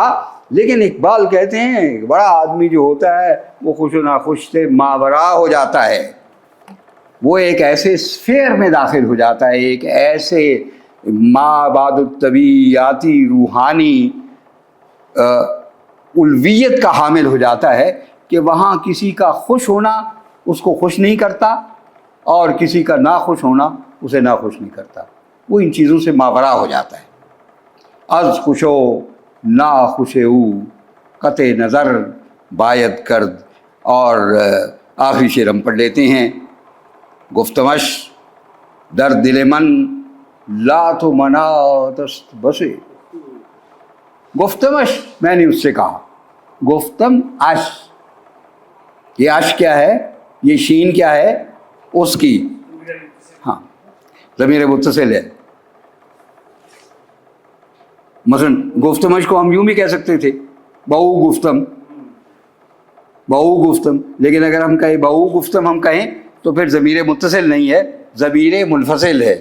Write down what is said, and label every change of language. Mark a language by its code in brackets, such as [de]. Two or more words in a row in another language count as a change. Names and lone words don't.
[ur] لیکن اقبال کہتے ہیں بڑا آدمی جو ہوتا ہے وہ خوش و ناخوش سے ماورا ہو جاتا ہے، وہ ایک ایسے سفیر میں داخل ہو جاتا ہے، ایک ایسے مابعد الطبیعاتی روحانی الویت کا حامل ہو جاتا ہے کہ وہاں کسی کا خوش ہونا اس کو خوش نہیں کرتا اور کسی کا ناخوش ہونا اسے ناخوش نہیں کرتا. وہ ان چیزوں سے ماورا ہو جاتا ہے. [fa] از خوش و ناخوش او قطع نظر باید کرد. [ur] اور آخری شعر ہم پڑھ لیتے ہیں. [fa] گفتمش در دل من لات و منات است بسے. [ur] گفتمش میں نے اس سے کہا، [fa] گفتم اش، [ur] یہ اش کیا ہے، یہ شین کیا ہے، اس کی، ہاں ضمیر متصل ہے. مثلا گفتمش کو ہم یوں بھی کہہ سکتے تھے [fa] بہو گفتم، بہو گفتم، [ur] لیکن اگر ہم کہیں [fa] بہو گفتم [ur] ہم کہیں تو پھر ضمیر متصل نہیں ہے، ضمیر منفصل ہے.